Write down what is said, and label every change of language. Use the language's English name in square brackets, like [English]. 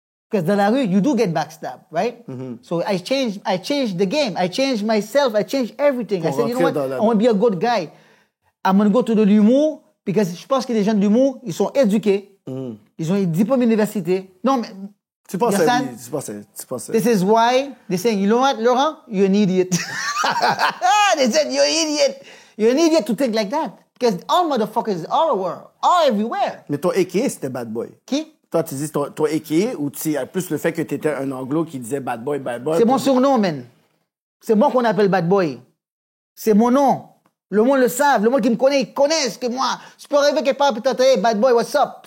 [English] Because [French] dans la rue, [English] you do get backstabbed, right? So I changed the game. I changed myself. I changed everything. I [French] Pour [English] said, you know what? [French] rentrer dans la- [English] I want to be a good guy. I'm going to go to the [French] l'humour because je pense que les gens de l'humour, ils sont éduqués. Ils ont un diplôme d'université. Non, mais Tu pensais, Yassan, oui, tu pensais. [English] this is why they saying, you know what, Laurent? You're an idiot. They said, you're an idiot. You're an idiot to think like that. Because all motherfuckers all over, all everywhere. [French] Mais ton AKA, c'était Bad Boy. Qui? Toi, tu dis ton AKA ou tu sais plus le fait que t'étais un anglo qui disait Bad Boy, Bad Boy. C'est mon surnom, man. C'est moi qu'on appelle Bad Boy. C'est mon nom. Le monde le savent. Le monde qui me connaît, ils connaissent que moi. Je peux arriver quelque part peut-être, hey, Bad Boy, [English] what's up?